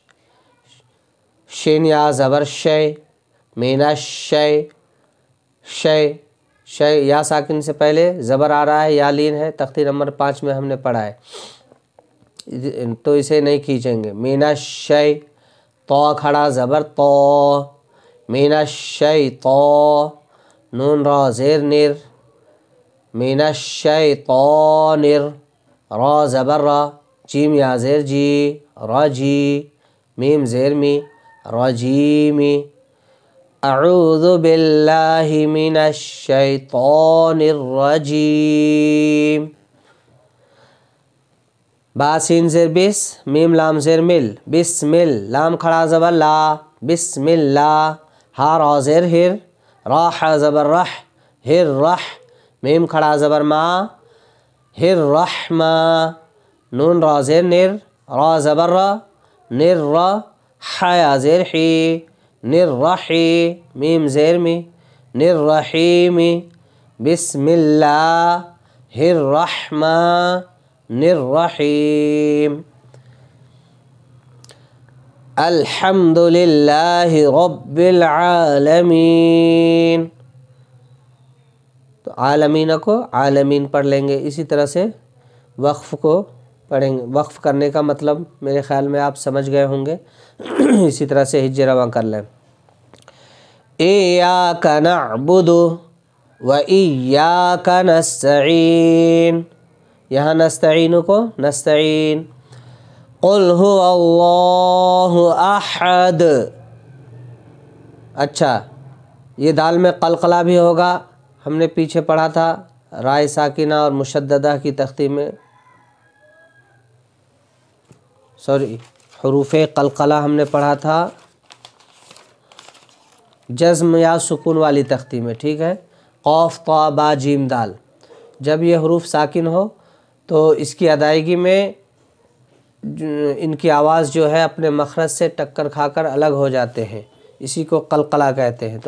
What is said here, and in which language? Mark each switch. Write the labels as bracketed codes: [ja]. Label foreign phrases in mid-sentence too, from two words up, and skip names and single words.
[ur] شین یا زبر شے، مینش شے، شے، شے یا ساکن سے پہلے زبر آ رہا ہے، یا لین ہے، تختی نمبر 5 میں ہم نے پڑھا ہے تو اسے نہیں کھینچیں گے۔ مینش شے، تو کھڑا زبر تو، مینش شے تو، نون را زیر نر، مینش شے تو نر، را زبر را، جیم یا زیر جی، راجی، میم زیر می، [ar] راجیمی، اعوذ باللہ من الشیطان الرجیم۔ [ur] با سین زیر بس، میم لام زیر مل، بسمل، لام کھڑا زبر لا، [ar] بسم اللہ، [ur] ہا را زیر ہر، را ح زبر رح، ہر رح، میم کھڑا زبر ما، ہر رحمہ، نون را زیر نر، را زبر را، نر را، ح یا زیر حی، نر رحی، میم زیر می، نر رحیمی، [ar] بسم اللہ الرحمن الرحیم، الحمد للہ رب العالمین، [ur] تو عالمین کو عالمین پڑھ لیں گے۔ اسی طرح سے وقف کو پڑھیں گے، وقف کرنے کا مطلب میرے خیال میں آپ سمجھ گئے ہوں گے۔ اسی طرح سے ہجے رواں کر لیں۔ [ar] ایاک نعبد و ایاک نستعین، [ur] یہاں نستعین کو نستعین، [ar] قل هو اللہ احد، [ur] اچھا یہ دال میں قلقلہ بھی ہوگا، ہم نے پیچھے پڑھا تھا رائے ساکنہ اور مشددہ کی تختی میں، حروف قلقلہ ہم نے پڑھا تھا جزم یا سکون والی تختی میں، ٹھیک ہے، قاف طا با جیم دال، جب یہ حروف ساکن ہو تو اس کی ادائیگی میں ان کی آواز جو ہے اپنے مخرج سے ٹکر کھا کر الگ ہو جاتے ہیں، اسی کو قلقلہ کہتے ہیں۔